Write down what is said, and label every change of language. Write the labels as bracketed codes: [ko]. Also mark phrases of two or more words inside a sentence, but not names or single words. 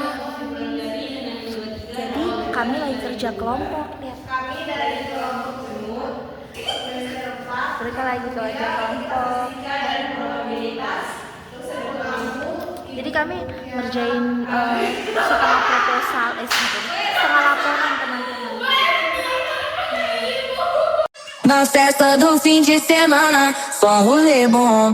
[id] Jadi kami lagi kerja kelompok, lihat. Mereka lagi kerja kelompok. Jadi kami ngerjain setengah proposal, setengah laporan teman-teman. [pt] Na festa do fim de semana, só rolê bom.